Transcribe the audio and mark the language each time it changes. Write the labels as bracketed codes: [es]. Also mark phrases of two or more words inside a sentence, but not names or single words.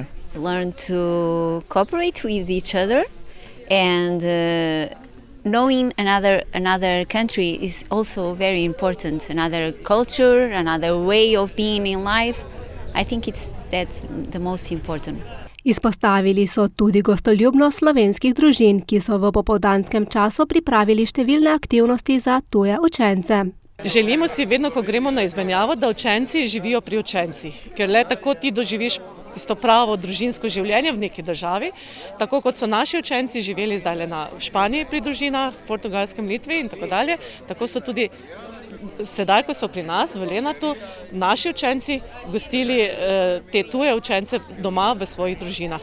[en] Learn to cooperate with each other and knowing another country is also very important. Another culture, another way of being in life. I think that's the most important. [sl] Izpostavili so tudi gostoljubnost slovenskih družin, ki so v popoldanskem času pripravili številne aktivnosti za tuje učence. Želimo si vedno, ko gremo na izmenjavo, da učenci živijo pri učencih, ker le tako ti doživiš tisto pravo družinsko življenje v neki državi, tako kot so naši učenci živeli zdaj v Španiji pri družinah, Portugalskem, Litvi in tako dalje, tako so tudi sedaj, ko so pri nas v Lenartu, naši učenci gostili te tuje učence doma v svojih družinah.